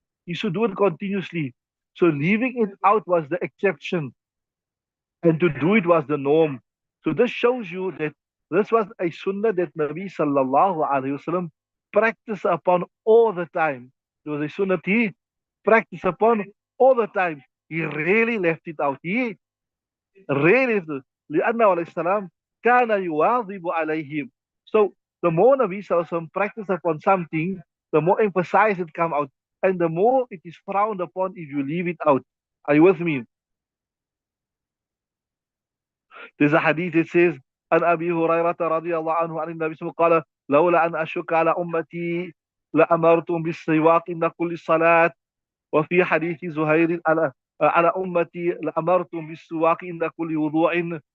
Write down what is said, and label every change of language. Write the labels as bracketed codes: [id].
[en] He should do it continuously. So leaving it out was the exception, and to do it was the norm. So this shows you that this was a sunnah that Nabi sallallahu alaihi wasallam practiced upon all the time. It was a sunnah he practiced upon all the time. He really left it out. He really left it. [ar] لأنه عليه السلام كان يواظب عليهم. [en] So the more Nabi sallallahu alaihi wasallam practiced upon something, the more emphasize it come out, and the more it is frowned upon if you leave it out. Are you with me? There's a hadith that says, [ar] عن أبي هريرة رضي الله عنه عن النبي صلى الله عليه وسلم قال لولا أن أشك على أمتي لأمرتم بالسواك عند كل صلاة. وفي حديث زهير على أمتي لأمرتم بالسواك عند كل وضوء.